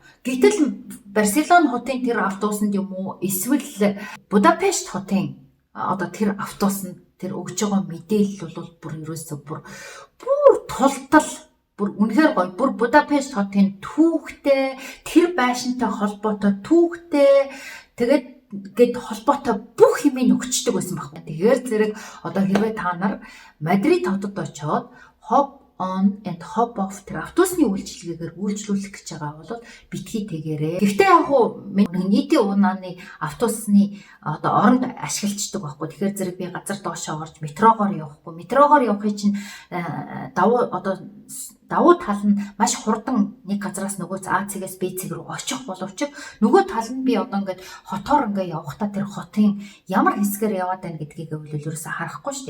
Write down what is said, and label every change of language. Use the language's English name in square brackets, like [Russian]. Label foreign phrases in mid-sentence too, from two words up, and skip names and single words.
[Mongolian] Гэтэл Барселона хотын тэр автобусанд юм уу эсвэл Будапешт хотын одоо тэр автобусанд тэр өгж байгаа мэдээлэл бол бүр ерөөсөө бүр тултал бүр үнэхээр гоё. Бүр Будапешт хотын түүхтэй тэр байшинтай холбоотой түүхтэй тэгээд холбоотой бүх юмыг өгчдөг байсан байхгүй. Тэгэхээр зэрэг одоо хэрвээ та нар Мадрид хотод очоод [English] hop on and hop off [Mongolian] тэр автобусны үйлчилгээгээр үйлчлүүлэх гэж байгаа бол битгий тэгээрээ. Гэхдээ яг хуу нийтийн унааны автобусны одоо оронд ашиглацдаг байхгүй. Тэгэхээр зэрэг би газар доошоо орж метрогоор явахгүй. Метрогоор явахын чинь давуу тал нь маш хурдан нэг газраас нөгөө А цэгээс Б цэг рүү очих боловч нөгөө тал нь би одоо ингээд хотоор ингээд явахдаа тэр хотын ямар хэсгээр яваад байна гэдгийг ерөөсөө харахгүй шүү дээ.